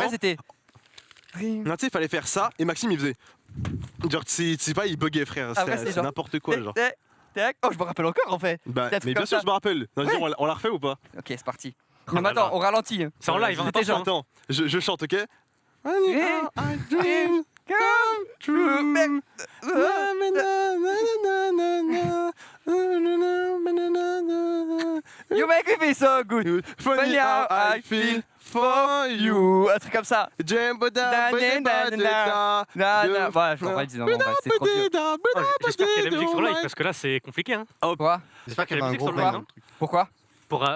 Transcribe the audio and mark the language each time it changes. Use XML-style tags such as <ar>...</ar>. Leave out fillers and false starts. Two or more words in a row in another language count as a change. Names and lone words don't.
<fr>Après, c'était. Grim. Non, tu sais, il fallait faire ça, et Maxime, il faisait. Genre, tu sais pas, il buguait, frère. Après, c'est C'est genre- n'importe quoi, genre. Tac, tac. Oh, je me rappelle encore en fait. Bah, Peut-être mais bien comme sûr, ça. je me rappelle. Non, Ouais. on la refait ou pas? Ok, c'est parti. Oh Non, mais là là. attends, on ralentit. C'est en live, hein, C'était genre. attention. Attends, je chante, ok?</fr> <en>Dream come true. Mais- You make me feel so good. Funny how I feel for you. You.</en> <fr>Un truc comme ça. Jumbo da, Da, ba, da, da, da, da, Non, non, voilà, je m'en rappelle, non, bon, bref, c'est trop dur. Oh, J'espère qu'il y a la musique sur live parce que là c'est compliqué. Hein. Pourquoi J'espère qu'il y la avait un musique gros sur le bang live, dans le truc. Pourquoi</fr>